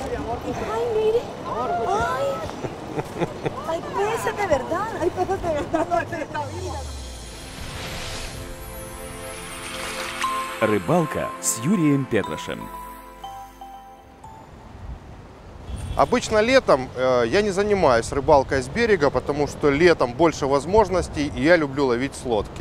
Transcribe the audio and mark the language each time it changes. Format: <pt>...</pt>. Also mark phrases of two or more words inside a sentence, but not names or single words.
<es>Ay, mire. Ay. Hay peces de verdad. Hay peces de verdad.</es> <ru>Рыбалка с Юрием Петрашем. Обычно летом я не занимаюсь рыбалкой с берега, потому что летом больше возможностей, и я люблю ловить с лодки.</ru>